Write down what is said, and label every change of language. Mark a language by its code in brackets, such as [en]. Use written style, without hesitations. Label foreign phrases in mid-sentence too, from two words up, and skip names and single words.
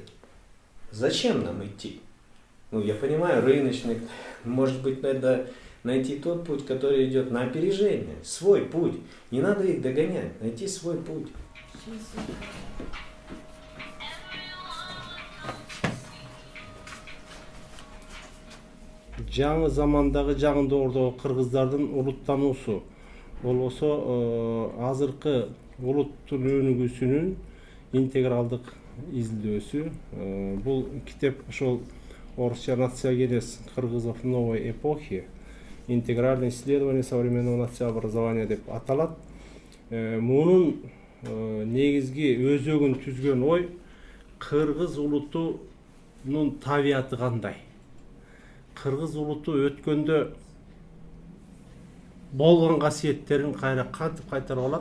[ru] Зачем нам идти? Ну, я понимаю, рыночный, может быть, надо найти тот путь, который идет на опережение, свой путь. Не надо их догонять, найти свой путь. [ky] Жаңы замандагы жагындоордогу кыргыздардын улуттануусу болбосо азыркы улуттун өнүгүүсүнүн интегралдык изилдөөсү. Бул китеп ошол орусча «Нациогенез кыргызов новой эпохи. Интегральное исследование современного национального образования» деп аталат. Мунун негизги өзөгүн түзгөн ой кыргыз улутунун табияты кандай? Кыргыз улуту өткөндө болгон касиеттерин кайра кантип кайтарып алат?